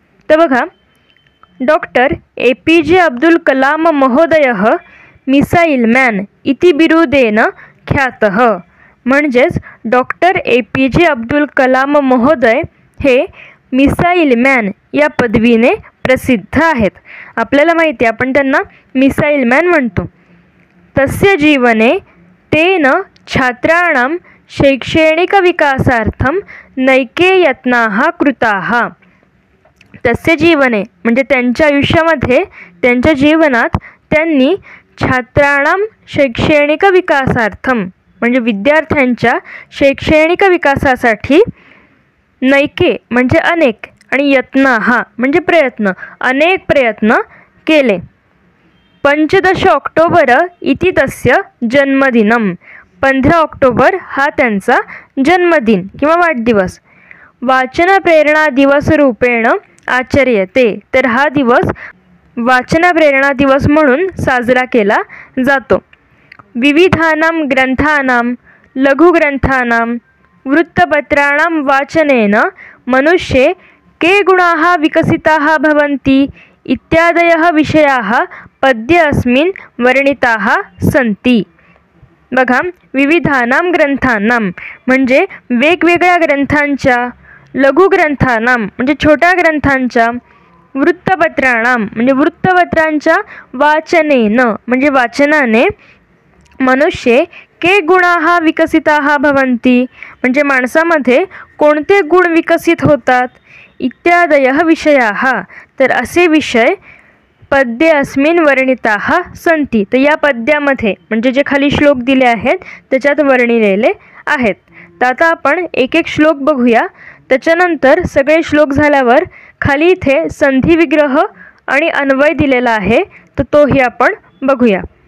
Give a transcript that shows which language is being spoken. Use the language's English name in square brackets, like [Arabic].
[Marathi] तर बघा, [Sanskrit] doctor APJ Abdul Kalam महोदयः मिसाईल मॅन इति बिरुदेन ख्यातः. [Marathi] म्हणजेच डॉक्टर APJ अब्दुल कलाम महोदय हे मिसाईल मॅन या पदवीने प्रसिद्ध आहेत. आपल्याला माहिती आहे, आपण त्यांना मिसाईल मॅन म्हणतो. [Sanskrit] तस्य जीवने तेन छात्राणां शैक्षणिक विकासार्थं नैके यत्नाः कृताः. तस्य जीवने [Marathi] म्हणजे त्यांच्या आयुष्यामध्ये, त्यांच्या जीवनात त्यांनी [Sanskrit] छात्राणां शैक्षणिक विकासार्थं [Marathi] म्हणजे विद्यार्थ्यांच्या शैक्षणिक विकासासाठी [Sanskrit] नैके [Marathi] म्हणजे अनेक आणि [Sanskrit] यत्नाः [Marathi] म्हणजे प्रयत्न, अनेक प्रयत्न केले. [Sanskrit] 15 ऑक्टोबर इति तस्य जन्मदिनम. [Marathi] 15 ऑक्टोबर हा त्यांचा जन्मदिन किंवा वाढदिवस. [Sanskrit] वाचन प्रेरणा दिवस रूपेण आचर्यते. [Marathi] तर हा दिवस वाचन प्रेरणा दिवस म्हणून साजरा केला जातो. [Sanskrit] विविधानां ग्रंथानां लघुग्रंथानां वृत्तपत्राणां वाचनेन मनुष्ये के गुणाः विकसिताः भवन्ति इत्यादयः विषयाः पद्ये अस्मिन् वर्णिताः सन्ति. [Marathi] बघा, [Sanskrit] विविधानां ग्रंथानां [Marathi] म्हणजे वेगवेगळ्या ग्रंथांच्या, [Sanskrit] लघुग्रंथानां [Marathi] म्हणजे छोट्या ग्रंथांच्या, [Sanskrit] वृत्तपत्राणां [Marathi] म्हणजे वृत्तपत्रांच्या [Sanskrit] वाचनेन [Marathi] म्हणजे वाचनाने [Sanskrit] मनुष्ये के गुणाः विकसिताः भवन्ति [Marathi] म्हणजे माणसामध्ये कोणते गुण विकसित होतात. [Sanskrit] इत्यादयः विषयाः [Marathi] तर असे विषय [Sanskrit] पद्ये अस्मिन् वर्णिताः सन्ति. [Marathi] तर या पद्यामध्ये म्हणजे जे खाली श्लोक दिले आहेत त्याच्यात वर्णिलेले आहेत. तर आता आपण एक एक श्लोक बघूया. त्याच्यानंतर सगळे श्लोक झाल्यावर खाली इथे संधी विग्रह आणि अन्वय दिलेला आहे, तर तोही आपण बघूया.